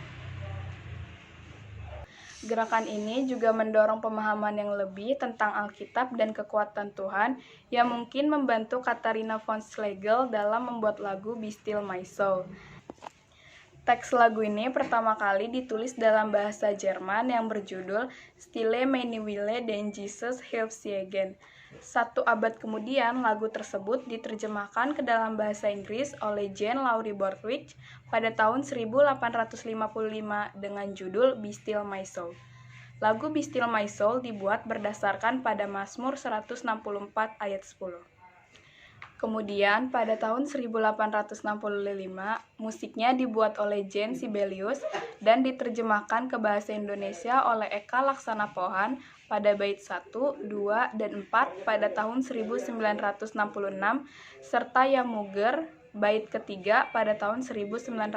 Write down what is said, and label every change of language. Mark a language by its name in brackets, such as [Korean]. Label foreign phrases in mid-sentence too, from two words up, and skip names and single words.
[Indonesian] Gerakan ini juga mendorong pemahaman yang lebih tentang Alkitab dan kekuatan Tuhan yang mungkin membantu Katarina von Schlegel dalam membuat lagu Be Still My Soul. Teks lagu ini pertama kali ditulis dalam bahasa Jerman yang berjudul Stille meine Wille den Jesus hilft sie again. 1 abad kemudian, lagu tersebut diterjemahkan ke dalam bahasa Inggris oleh Jean Laurie Borthwick pada tahun 1855 dengan judul Be Still My Soul. Lagu Be Still My Soul dibuat berdasarkan pada Mazmur 164 ayat 10. Kemudian, pada tahun 1865, musiknya dibuat oleh Jean Sibelius dan diterjemahkan ke bahasa Indonesia oleh Eka Laksana Pohan pada bait 1, 2, dan 4 pada tahun 1966, serta Yamuger bait ketiga pada tahun 1987.